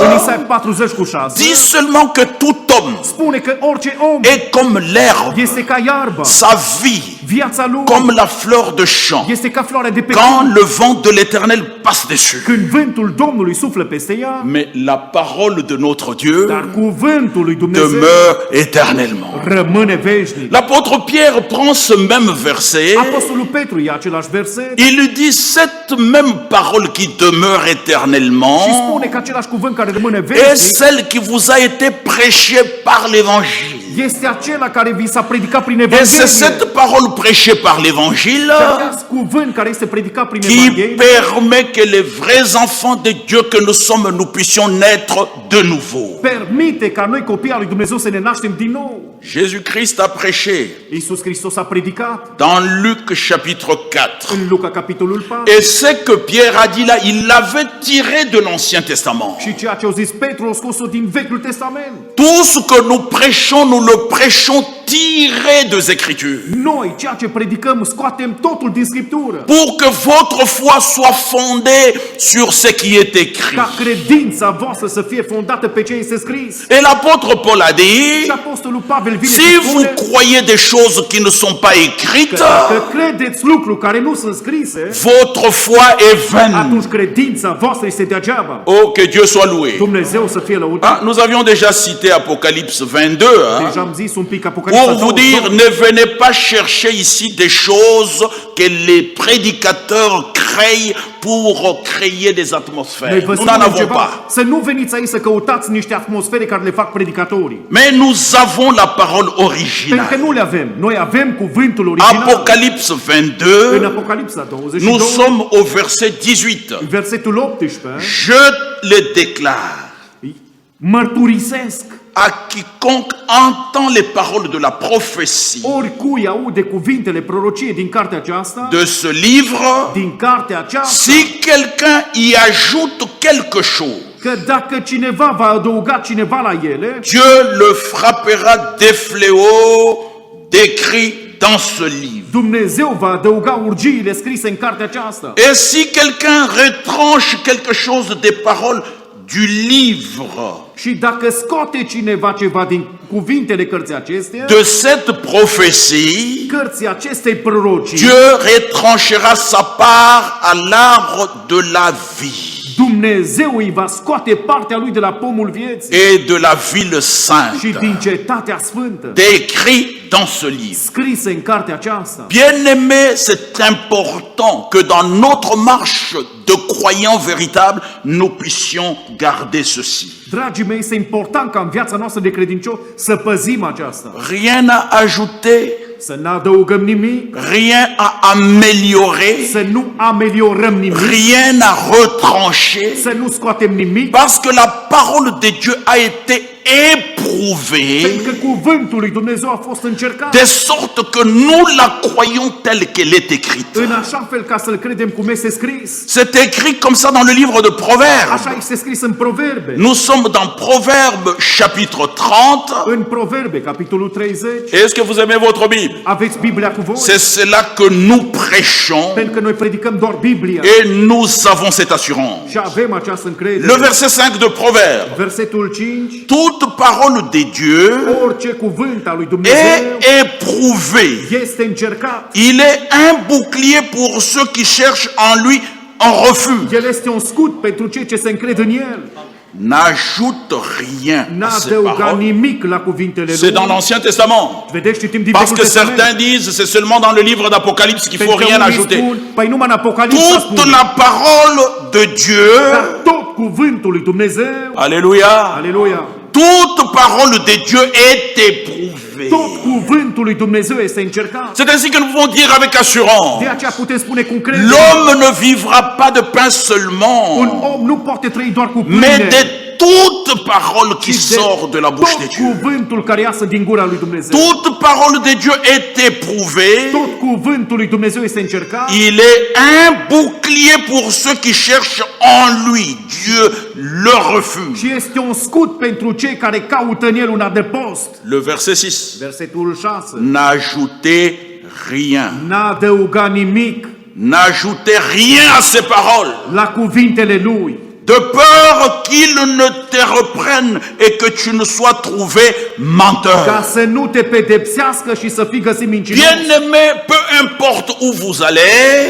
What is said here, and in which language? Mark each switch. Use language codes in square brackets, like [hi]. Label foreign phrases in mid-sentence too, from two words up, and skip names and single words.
[ro] în Isaia 40 cu 6, [fr] dit seulement que tout homme [ro] spune că orice om [fr] est comme l'herbe, [ro] este ca iarba, [fr] sa vie [ro] viața lui [fr] comme la fleur de champ. [ro] este ca floarea de pe [fr] Quand [ro] câmp, [fr] le vent de l'Éternel passe dessus. [ro] când vântul Domnului suflă peste ea, [fr] Mais la parole de notre Dieu [ro] dar cuvântul lui Dumnezeu [fr] demeure éternellement. [ro] rămâne veșnic. [fr] L'apôtre Pierre prend ce même verset, [ro] Apostolul Petru ia același verset [fr] il lui dit cette même parole qui demeure [ro] și [fr] éternellement [ro] spune că același cuvânt care rămâne [fr] est [ro] veșnic [fr] celle qui vous a été prêchée par l'Évangile. [ro] este acela care vi s-a predicat prin [fr] Et c'est [ro] Evanghelie. [fr] cette parole prêchée par l'Évangile [ro] Acest cuvânt care este predicat prin [fr] qui [ro] Evanghelie [fr] permet que les vrais enfants de Dieu que nous sommes, nous puissions naître de nouveau. [ro] permite ca noi copiii al lui Dumnezeu să ne naștem din nou. [fr] Jésus-Christ a prêché [ro] Iisus Hristos a predicat [fr] dans Luc chapitre 4. [ro] în Luca capitolul 4 [fr] Et ce que Pierre a dit là, il l'avait tiré de l'Ancien Testament. [ro] și ceea ce au zis Petru a scos-o din Vechiul Testament. [fr] Tout ce que nous prêchons, nous le prêchons tiré des Écritures. [ro] Noi, ceea ce predicăm, scoatem totul din Scriptură. [fr] Pour que votre foi soit fondée sur ce qui est écrit. [ro] Ca credința voastră să fie fondată pe ce este scris. [fr] Et l'apôtre Paul a [ro] Și [fr] dit, [ro] Apostolul Pavel vine [fr] si [ro] și [fr] vous [ro] spune [fr] croyez des choses qui ne sont pas [ro] că [fr] écrites, [ro] dacă credeți lucruri care nu sunt scrise, [fr] votre foi est vaine. [ro] atunci credința voastră este degeaba. [fr] Oh, que Dieu soit loué. [ro] Dumnezeu să fie lăudat. [fr] Ah, nous avions déjà cité Apocalypse 22. Hein, [ro] Deja am zis un pic Apocalipsa [fr] pour vous [ro] 22. [fr] dire, ne venez pas chercher ici des choses que les prédicateurs créent pour créer des [ro] Noi [fr] atmosphères. [ro] vă [fr] Nous n'en [ro] spunem [fr] avons [ro] ceva, [fr] pas. [ro] să nu veniți aici să căutați niște atmosfere care le fac predicatorii. [fr] Mais nous avons la parole [ro] Pentru că [fr] originale. [ro] nu le avem. Noi avem cuvântul original. [fr] Apocalypse [ro] În [fr] 22, [ro] Apocalipsa [fr] nous [ro] 22, [fr] sommes au verset 18. [ro] versetul 18, [fr] Je le déclare [ro] mărturisesc [fr] à quiconque entend les paroles de la prophétie [ro] oricui aude cuvintele prorociei din cartea aceasta, [fr] de ce livre, [ro] din cartea aceasta, [fr] si quelqu'un y ajoute quelque chose, [ro] că dacă cineva va adăuga cineva la ele, [fr] Dieu le frappera des fléaux décrits dans ce livre. [ro] Dumnezeu va adăuga urgiile scrise în cartea aceasta. [fr] Et si quelqu'un retranche quelque chose des paroles du livre, [ro] Și dacă scoate cineva ceva din cuvintele cărții acestea, [fr] de cette prophétie, [ro] cărții acestei prorocii, [fr] Dieu retranchera sa part à l'arbre de la vie [ro] Dumnezeu îi va scoate partea lui de la pomul vieții [fr] et de la ville [ro] și [fr] sainte, [ro] din cetatea sfântă, [fr] décrit dans ce livre. [ro] scrise în cartea aceasta. [fr] Bien-aimés, c'est important que dans notre marche de croyants véritables, nous puissions garder ceci. [ro] Dragii mei, este important ca în viața noastră de credincioși să păzim aceasta. [fr] Rien à ajouter, [ro] Să nu adăugăm nimic, [fr] rien à améliorer, [ro] să nu ameliorăm nimic, [fr] rien à retrancher, [ro] să nu scoatem nimic, [fr] parce que la parole de Dieu a été éprouvée [ro] pentru că cuvântul lui Dumnezeu a fost încercat [fr] de sorte que nous la croyons telle qu'elle est écrite. [ro] în așa fel ca să-l credem cum este scris. [fr] C'est écrit comme ça dans le livre de Proverbes. [ro] Așa este scris în Proverbe. [fr] Nous sommes dans Proverbes chapitre 30. [ro] În Proverbe, capitolul 30, [fr] Est-ce que vous aimez votre Bible? [ro] aveți Biblia cu voi? [fr] C'est cela que nous prêchons [ro] Pentru că noi predicăm doar Biblia [fr] et nous avons cette assurance. [ro] și avem această încredere. [fr] Le verset 5 de Proverbes. [ro] Versetul 5, [fr] Toute parole parole de Dieu [ro] Orice cuvânt al lui Dumnezeu [fr] est éprouvé. [ro] este încercat. [fr] Il est un bouclier pour ceux qui cherchent en lui un refuge. [ro] El este un scut pentru cei ce se încred în el. [fr] N'ajoute rien à [ro] N-a [fr] ces [ro] adăugat [fr] paroles. [ro] nimic la cuvintele [fr] C'est dans [ro] lui. [fr] l'Ancien Testament. [ro] Vedeți, citim din [fr] Parce [ro] Vechiul [fr] que [ro] Testament. [fr] certains disent c'est seulement dans le livre d'Apocalypse qu'il faut [ro] Pentru că [fr] rien [ro] unii [fr] ajouter. [ro] spun, păi numai în Apocalipsa [fr] Toute [ro] spune. [fr] la parole de Dieu, [ro] Dar tot cuvântul lui Dumnezeu, [fr] alléluia, [ro] aleluia, [fr] toute parole de Dieu est éprouvée. [ro] tot cuvântul lui Dumnezeu este încercat. [fr] C'est ainsi que nous pouvons dire avec assurance, [ro] De aceea putem spune cu încredere, [fr] l'homme ne vivra pas de pain [ro] un [fr] seulement, [ro] om nu poate trăi doar cu [fr] mais [ro] pâine, [fr] de toute parole qui [ro] ci [fr] sort de la bouche de [ro] tot [fr] Dieu. [ro] cuvântul care iasă din gura lui Dumnezeu. [fr] Toute parole de Dieu est éprouvée. [ro] Tot cuvântul lui Dumnezeu este încercat. [fr] Il est un bouclier pour ceux qui cherchent en lui, Dieu, leur refuge. [ro] Și este un scut pentru cei care caută în el un adăpost. [fr] Le verset 6. [ro] Versetul 6. [fr] N'ajoutez rien. [ro] N-a adăugat nimic [fr] N'ajoutez rien à ces paroles, [ro] la cuvintele lui, [fr] de peur qu'ils ne te reprennent et que tu ne sois trouvé [ro] ca [fr] menteur. [ro] să nu te pedepsească și să fii găsit mincinos. [fr] Bien-aimés, peu importe où vous allez,